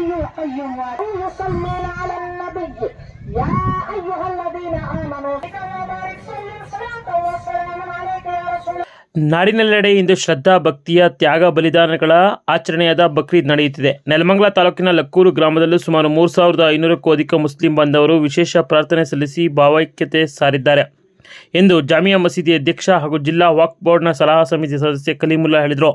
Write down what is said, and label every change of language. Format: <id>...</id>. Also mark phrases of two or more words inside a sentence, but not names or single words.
<ar>القيوم يصلون على النبي يا أيها الذين آمنوا صلاة والسلام عليك يا رسول الله.</ar> <kn>ನಾಡಿನೆಲ್ಲೆಡೆ ಇಂದು ಶ್ರದ್ಧಾ ಭಕ್ತಿಯ ತ್ಯಾಗ ಬಲಿದಾನಗಳ ಆಚರಣೆಯಾದ ಬಕ್ರೀದ್ ನಡೆಯುತ್ತಿದೆ. ನೆಲಮಂಗಲ ತಾಲೂಕಿನ ಲಕ್ಕೂರು ಗ್ರಾಮದಲ್ಲೂ ಸುಮಾರು 3500ಕ್ಕೂ ಅಧಿಕ ಮುಸ್ಲಿಂ ಬಾಂಧವರು ವಿಶೇಷ ಪ್ರಾರ್ಥನೆ ಸಲ್ಲಿಸಿ ಭಾವೈಕ್ಯತೆ ಸಾರಿದ್ದಾರೆ ಎಂದು ಜಾಮಿಯಾ ಮಸೀದಿ ಅಧ್ಯಕ್ಷ ಹಾಗೂ ಜಿಲ್ಲಾ ವಕ್ಫ್ ಬೋರ್ಡ್ನ ಸಲಹಾ ಸಮಿತಿ ಸದಸ್ಯ ಕಲೀಮುಲ್ಲಾ ಹೇಳಿದರು.</kn>